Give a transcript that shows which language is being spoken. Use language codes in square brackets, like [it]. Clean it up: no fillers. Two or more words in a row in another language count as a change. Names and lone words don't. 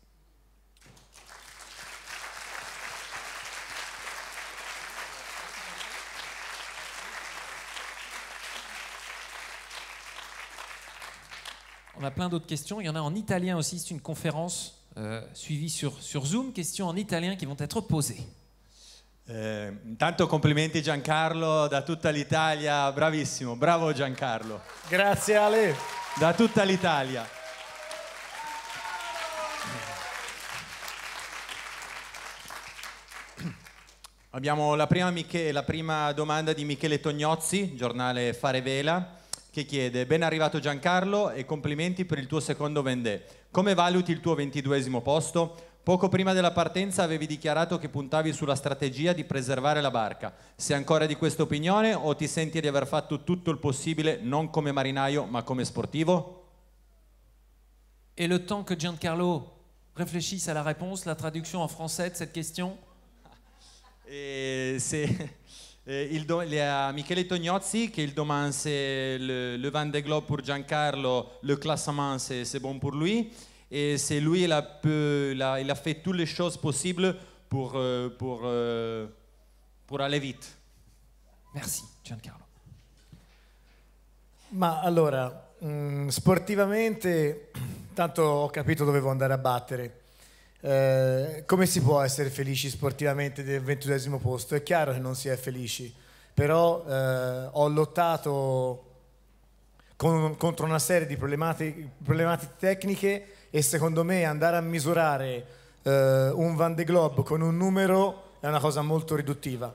[fr] On a plein d'autres questions. Il y en a en italien aussi. C'est une conférence suivie sur Zoom. Questions en italien qui vont être posées. [it] Intanto complimenti Giancarlo da tutta l'Italia, bravissimo, bravo Giancarlo. Grazie Ale. Da tutta l'Italia. Abbiamo la prima domanda di Michele Tognozzi, giornale Fare Vela, che chiede: ben arrivato Giancarlo e complimenti per il tuo secondo Vendée. Come valuti il tuo 22esimo posto? Poco prima della partenza avevi dichiarato che puntavi sulla strategia di preservare la barca. Sei ancora di questa opinione o ti senti di aver fatto tutto il possibile non come marinaio ma come sportivo? [fr] Et le temps que Giancarlo réfléchisse à la réponse, la traduction en français de cette question. Michele Tognozzi che il demande c'est le Vendée Globe pour Giancarlo, le classement c'est bon pour lui. Et c'est lui, il a fait toutes les choses possibles pour aller vite. Merci Giancarlo. [it] Ma allora, sportivamente, tanto ho capito dove devo andare a battere. Come si può essere felici sportivamente del 22esimo posto? È chiaro che non si è felici, però ho lottato contro una serie di problematiche tecniche e secondo me andare a misurare un Vendée Globe con un numero è una cosa molto riduttiva.